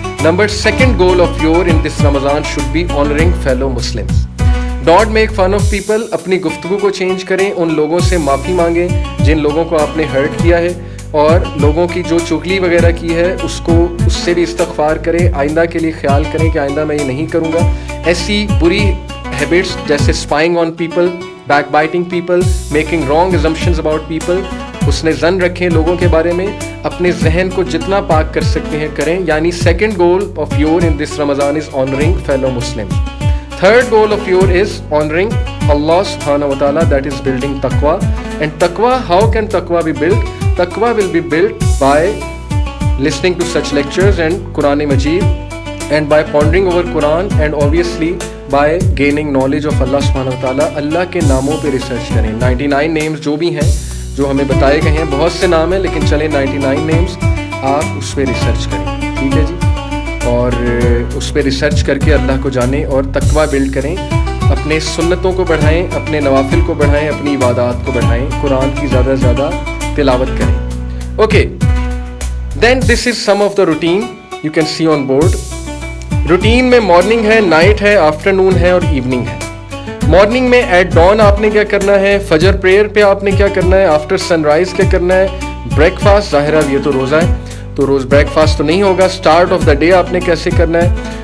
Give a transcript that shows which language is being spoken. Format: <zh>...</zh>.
<en>Number 2 goal of your in this Ramadan should be honoring fellow Muslims. Don't make fun of people.</en> <ur>اپنی گفتگو کو change کریں، ان لوگوں سے معافی مانگیں جن لوگوں کو آپ نے ہرٹ کیا ہے، اور لوگوں کی جو چغلی وغیرہ کی ہے اس سے بھی استغفار کریں. آئندہ کے لیے خیال کریں کہ آئندہ میں یہ نہیں کروں گا. ایسی بری ہیبٹس جیسے</ur> <en>spying on people, back biting people, making wrong assumptions about people,</en> <ur>اس نے ظن رکھیں لوگوں کے بارے میں. اپنے ذہن کو جتنا پاک کر سکتے ہیں کریں.</ur> <en>یعنی 2 goal of your in this Ramadan is honoring fellow Muslims. 3rd goal of your is honoring Allah subhanahu wa ta'ala, that is building taqwa. And taqwa, how can taqwa be built? Taqwa will be built by listening to such lectures and Quran Majid, and by pondering over Quran, and obviously by gaining knowledge of Allah subhanahu wa ta'ala.</en> <ur>اللہ کے ناموں پہ research کریں. 99 names جو بھی ہیں جو ہمیں بتائے گئے ہیں، بہت سے نام ہیں لیکن چلیں 99 names آپ اس پہ ریسرچ کریں. ٹھیک ہے جی. اور اس پہ ریسرچ کر کے اللہ کو جانیں اور تقویٰ بلڈ کریں. اپنے سنتوں کو بڑھائیں، اپنے نوافل کو بڑھائیں، اپنی عبادات کو بڑھائیں. قرآن کی زیادہ سے زیادہ تلاوت کریں.</ur> <en>Okay then this is some of the routine you can see on board.</en> <ur>Routine میں مارننگ ہے، نائٹ ہے، آفٹرنون ہے اور ایوننگ ہے. مارننگ میں ایٹ ڈان آپ نے کیا کرنا ہے، فجر پریئر پہ آپ نے کیا کرنا ہے،</ur> <en>after sunrise</en> <ur>کیا کرنا ہے، بریک فاسٹ. ظاہر ہے یہ تو روزہ ہے تو روز بریک فاسٹ تو نہیں ہوگا.</ur> <en>start of the day</en> <ur>آپ نے کیسے کرنا ہے.</ur>